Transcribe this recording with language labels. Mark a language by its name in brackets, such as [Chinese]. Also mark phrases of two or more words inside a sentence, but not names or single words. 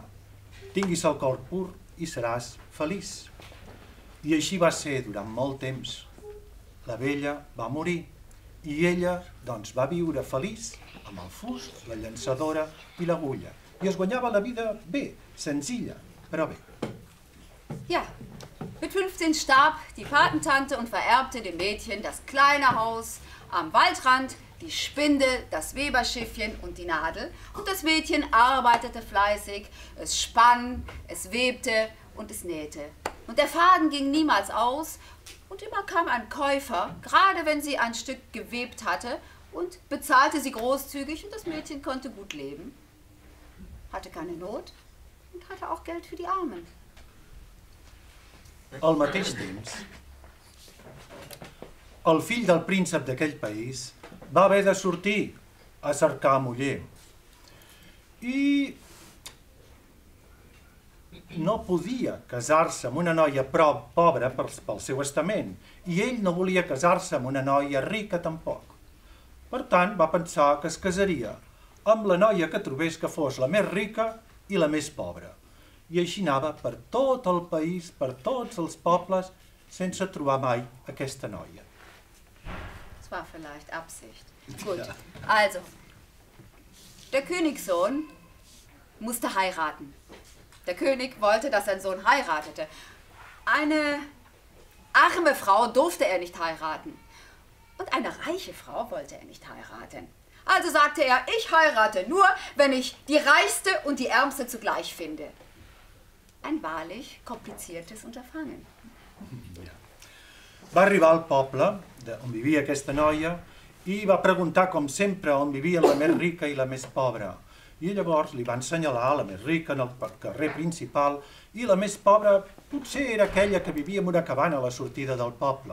[Catalan] Tinguis el cor pur i seràs feliç. I així va ser durant molt temps. La vella va morir i ella, doncs, va viure feliç amb el fus, la llançadora i l'agulla. I es guanyava la vida bé, senzilla, però bé. [German] Ja, mit 15 starb die Patentante und vererbte dem Mädchen das kleine Haus am Waldrand, die Spindel, das Weberschiffchen und die Nadel. Und das Mädchen arbeitete fleißig, es spann, es webte und es nähte. Und der Faden ging niemals aus und immer kam ein Käufer, gerade wenn sie ein Stück gewebt hatte, und bezahlte sie großzügig und das Mädchen konnte gut leben, hatte keine Not und hatte auch Geld für die Armen. [Catalan] Al mateix temps, el fill del príncep d'aquell país va haver de sortir a cercar muller i no podia casar-se amb una noia prou pobra pel seu estament i ell no volia casar-se amb una noia rica tampoc. Per tant, va pensar que es casaria amb la noia que trobés que fos la més rica i la més pobra. I així anava per tot el país, per tots els pobles, sense trobar mai aquesta noia. [German] Das war vielleicht Absicht. Gut, also, der Königssohn musste heiraten. Der König wollte, dass sein Sohn heiratete. Eine arme Frau durfte er nicht heiraten. Und eine reiche Frau wollte er nicht heiraten. Also sagte er, ich heirate nur, wenn ich die Reichste und die Ärmste zugleich finde. Ein wahrlich kompliziertes Unterfangen. Ja. [Catalan] Va arribar al poble on vivia aquesta noia i va preguntar, com sempre, on vivia la més rica i la més pobra. I llavors li van assenyalar la més rica en el carrer principal i la més pobra potser era aquella que vivia en una cabana a la sortida del poble.